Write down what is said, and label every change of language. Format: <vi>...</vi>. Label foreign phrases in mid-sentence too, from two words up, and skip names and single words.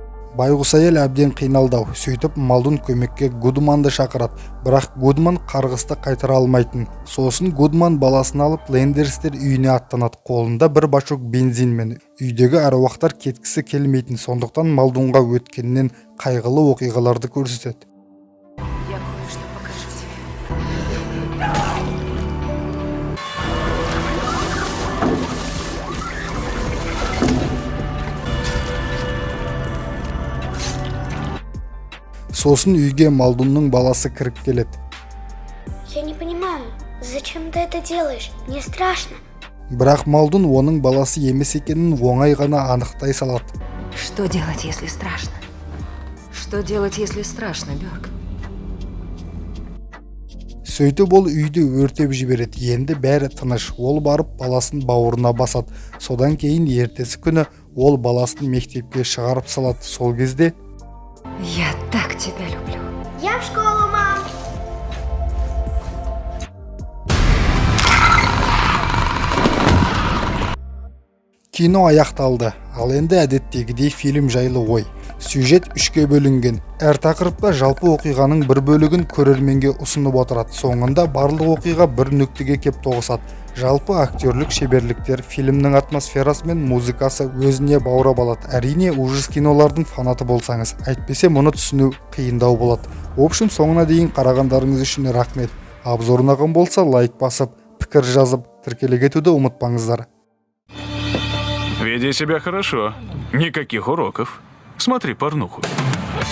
<kk>Байғұс әйел әбден қиналдау, сөйтіп Малдун көмекке Гудманды шақырады, бірақ Гудман қарғысты қайтара алмайтын. Сосын Гудман баласын алып Лендерстер үйіне аттанады, қолында бір бачок бензинмен. Үйдегі аруақтар кеткісі келмейтін, сондықтан Малдунға өткеннен қайғылы оқиғаларды көрсетеді.</kk> <ru>Я кое-что покажу тебе.</ru> <kk>Сосын үйге Малдунның баласы кіріп келеді.</kk> <ru>Я не понимаю, зачем ты это делаешь? Мне страшно.</ru> <kk>Бірақ Малдун оның баласы емес екенін оңай ғана анықтай салады.</kk> <ru>Что делать, если страшно? Что делать, если страшно, Бёрк?</ru> <kk>Сөйтіп ол үйді өртеп жібереді. Енді бәрі тыныш. Ол барып баласын бауырына басады. Содан кейін ертесі күні ол баласын мектепке шығарып салады. Сол кезде</kk> <ru>Я так тебя люблю. Я в школу, мам.</ru> <kk>кино аяқталды. Ал енді әдеттегідей фильм жайлы ой. Сюжет 3-ке бөлінген. Әр тақырыпта жалпы оқиғаның бір бөлігін көрерменге ұсынып отырады. Соңында барлық оқиға бір нүктеге кеп тоғысады. Жалпы актерлік шеберліктер, фильмнің атмосферасы мен музыкасы өзіне баурап алады. Әрине, ужас кинолардың фанаты болсаңыз, әйтпесе мұны түсіну қиындау болады.</kk> <ru>В общем,</ru> <kk>соңына дейін қарағандарыңыз үшін рахмет. Обзор ұнаған болса, лайк басып, пікір жазып, тіркеле кетуді ұмытпаңыздар.</kk> <ru>Веди себя хорошо. Никаких уроков. Смотри порнуху.</ru>